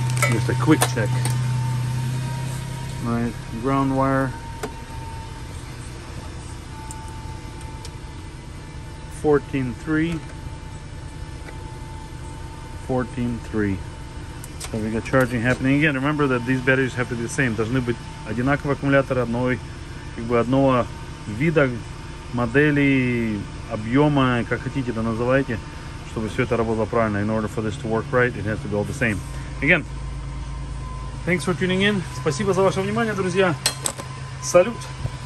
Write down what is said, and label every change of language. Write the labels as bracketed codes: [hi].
[en] Just a quick check. All right, ground wire. 14.3. 14.3. So we got charging happening. Again, remember that these batteries have to be the same. [ru] Должны быть одинаковые аккумуляторы одного вида, модели, объема, как хотите это называйте, чтобы все это работало правильно. [en] In order for this to work right, it has to be all the same. Again, thanks for tuning in. [ru] Спасибо за ваше внимание, друзья. Салют.